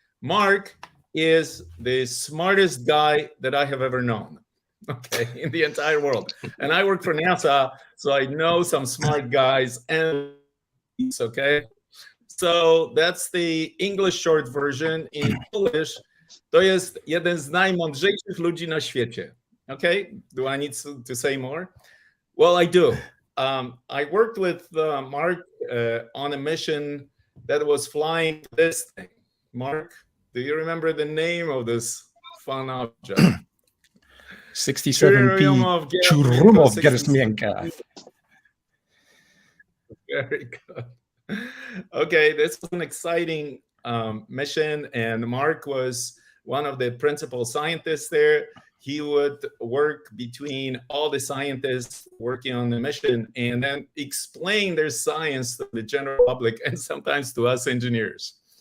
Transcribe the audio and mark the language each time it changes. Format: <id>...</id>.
<en>Mark is the smartest guy that I have ever known, okay, in the entire world. And I work for NASA, so I know some smart guys, and okay. So that's the English short version. In Polish,</en> <pl>to jest jeden z najmądrzejszych ludzi na świecie.</pl> <en>Okay, do I need to say more? Well, I do. I worked with Mark on a mission that was flying this thing. Mark, do you remember the name of this fun object? 67P Czurumów Gerstmienka. Very good. Okay, this was an exciting mission, and Mark was one of the principal scientists there. He would work between all the scientists working on the mission and then explain their science to the general public and sometimes to us engineers.</en>